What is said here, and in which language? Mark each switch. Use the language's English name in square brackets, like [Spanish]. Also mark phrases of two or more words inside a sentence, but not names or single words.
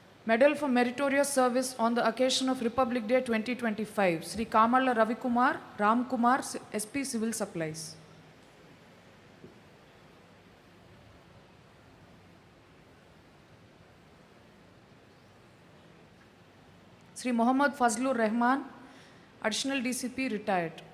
[English] Medal for Meritorious Service on the occasion of Republic Day 2025, Sri Kamalla Ravikumar, Ram Kumar, SP Civil Supplies. Sri Muhammad Fazlur Rahman, Additional DCP, retired.